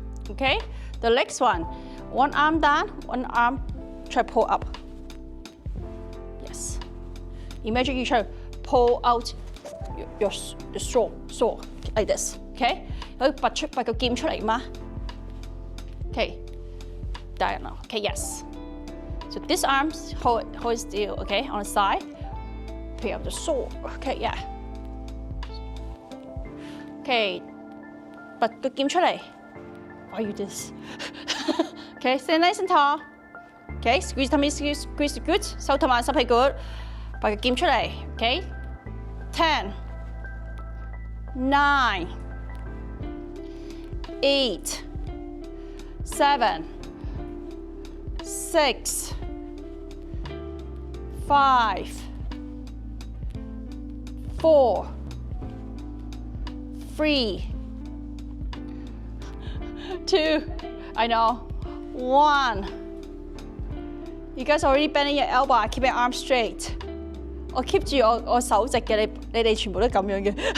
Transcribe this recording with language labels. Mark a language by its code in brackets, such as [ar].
[en] Okay, the next one arm down, one arm try pull up. Yes. Imagine you try to pull out your straw like this. [yue] Okay, 可以拔個劍出嚟嗎 ？ [en] Okay, diagonal. Okay, yes. So this arm hold still. Okay, on the side. Pick up the sword. Okay, yeah. [yue] Okay, 拔個劍出嚟。 [en] Why you this? Okay, stand nice and tall. Okay, squeeze tummy, squeeze good. [yue] 收同埋吸氣 [en] good. [yue] 拔個劍出嚟。 [en] Okay, 10, 9, 8, 7, 6, 5, 4, 3, 2, I know, 1. You guys already bending your elbow. I keep your arm straight. [yue] 我 keep 住我手直嘅，你哋全部都咁樣嘅。